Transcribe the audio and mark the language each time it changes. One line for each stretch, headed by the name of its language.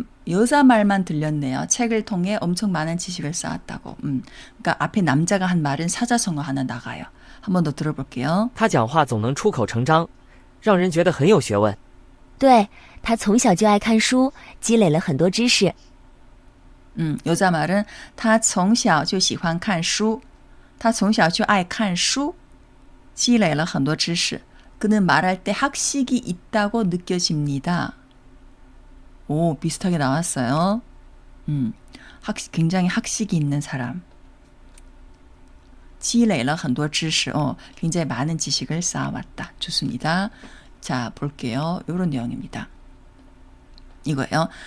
Korean: 여자 말만 들렸네요. 책을 통해 엄청 많은 지식을 쌓았다고. 그러니까 앞에 남자가 한 말은 사자성어 하나 나가요. 한 번 더 들어볼게요.
Chinese: 他讲话总能出口成章，让人觉得很有学问。对，他从小就爱看书，积累了很多知识。
Korean: 여자 말은
Chinese: 他从小就喜欢看书，他从小就爱看书，积累了很多知识。
Korean: 그는 말할 때 학식이 있다고 느껴집니다. 오, 비슷하게 나왔어요. 굉장히 학식이 있는 사람.
Chinese: 积累了很多知识.
Korean: 굉장히 많은 지식을 쌓아왔다. 좋습니다. 자, 볼게요. 이런 내용입니다. 이거예요.